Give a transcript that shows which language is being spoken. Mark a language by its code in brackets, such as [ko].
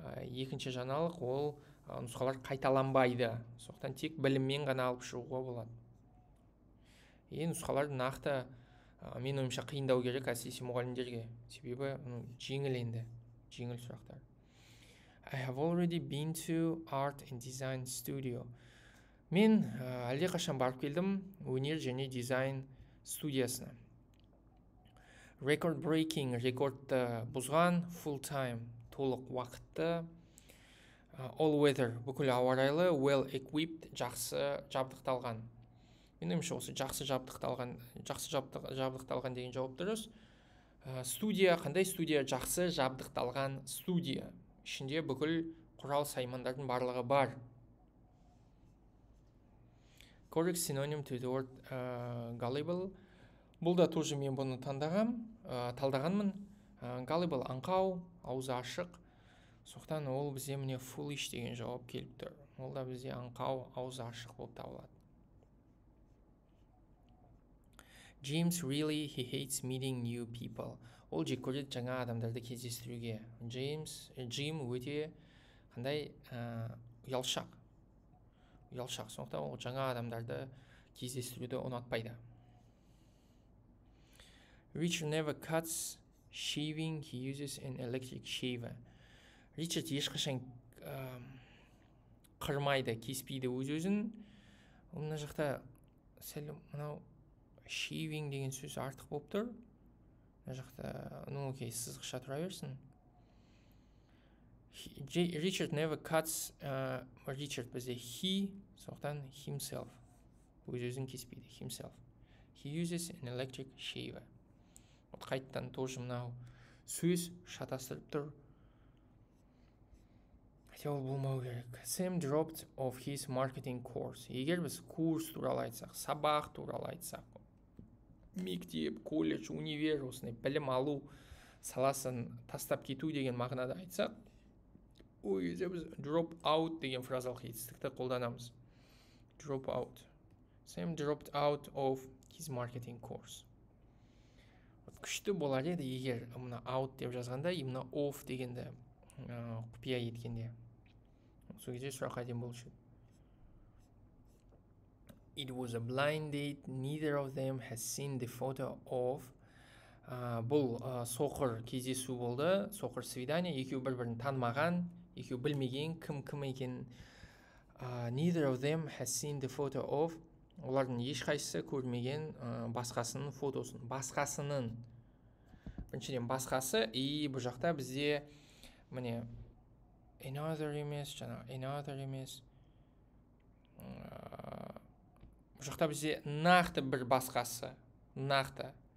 [kk] Екінші жаңалық ол нұсқалар қайталанбайды. Сондықтан тек біліммен ғана алып шығуға болады. Нұсқалар нақты мен ойымша қиындау керек әсіресе мұғалімдерге. Себебі жеңіл енді, жеңіл сұрақтар. [en] I have already been to art and design studio. [kk] Мен әлде қашан барып келдім өнер және дизайн студиясына. Record breaking, рекордты бұзған, full time, толық уақытты. All weather, бүкіл ауа райлы, well equipped, жақсы жабдықталған. Мен ойымша осы жақсы жабдықталған деген жауап дұрыс. Студия, қандай студия? Жақсы жабдықталған студия. Ішінде бүкіл құрал саймандардың барлығы бар. [en] Correct synonym to the word gullible. [kk] Бұл да тоже мен бұны талдағанмын. Gullible аңқау, аузы ашық. Сондықтан ол бізде міне foolish деген жауап келіп тұр. Ол да бізде аңқау, аузы ашық болып табылады. [en] James really he hates meeting new people. [kk] Ол жек көреді жаңа адамдарды кездестіруге. Джим өте қандай ұялшақ. Сондықтан ол жаңа адамдарды кездестіруді ұнатпайды. [en] Richard never cuts shaving, he uses an electric shaver. [kk] Ричард ешқашан қырмайды, кеспейді өз-өзін. Мына жақта сәл мынау shaving деген сөз артық болып тұр. Мына жақта, сызықша тұра берсін. [en] Richard never cuts, Richard бізде he, сондықтан himself. [kk] Өз-өзін кеспейді, himself. [en] He uses an electric shaver. [kk] Қайттан тоже мынау сөз шатастырып тұр. Хотя ол болмау керек. Sam dropped of his marketing course. Егер біз курс туралы айтсақ, сабақ туралы айтсақ, мектеп, колледж, универ, осындай білім алу саласын тастап кету деген мағынада айтсақ, ол кезде біз drop out деген фразалық етістікті қолданамыз. [en] Drop out. Sam dropped out of his marketing course. [kk] Күшті болар еді егер мына out деп жазғанда, мына off дегенді құпия еткенде. Сол кезде сұрақ әдем болушы. [en] It was a blind date. Neither of them has seen the photo of. [kk] Бұл соқыр кездесу болды. Соқыр свидание. Екеу бір-бірін танымаған, екеу білмеген, кім екен. [en] Neither of them has seen the photo of. [kk] Олардың ешқайсысы көрмеген басқасының фотосын. Басқасының. Біріншіден басқасы. Бұл жақта бізде міне another емес, another емес. Бұл жақта бізде нақты бір басқасы. Нақты.